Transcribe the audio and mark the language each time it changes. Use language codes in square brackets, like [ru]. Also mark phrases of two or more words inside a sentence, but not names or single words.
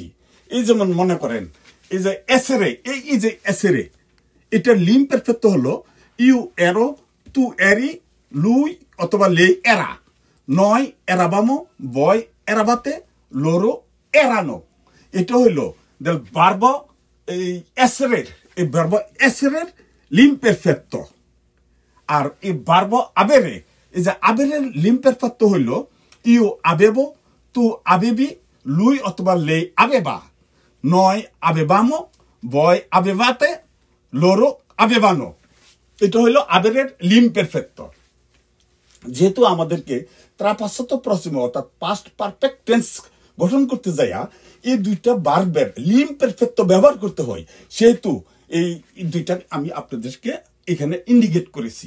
[bn] এই যেমন মনে করেন এই যে [it] এসেরে [bn] এই যে [it] এসেরে এটার l'imperfetto হলো io ero tu eri lui অথবা lei era noi eravamo voi eravate loro erano. [bn] এটা হইল [it] del verbo essere এই verbo essere l'imperfetto। [bn] আর এই [it] verbo avere [bn] এই যে [it] আবেরের l'imperfetto হইল ইউ avevo tu avevi lui অথবা lei aveva noi avevamo voi avevate loro avevano। [bn] এটা হইল [it] avere l'imperfetto. [bn] যেহেতু আমাদেরকে [it] trapassato prossimo [bn] অর্থাৎ [en] past perfect tense [bn] গঠন করতে যাইয়া এই দুইটা ভার্বের [it] l'imperfetto [bn] ব্যবহার করতে হয়, সেহেতু এই দুইটা আমি আপনাদেরকে এখানে ইন্ডিকেট করেছি।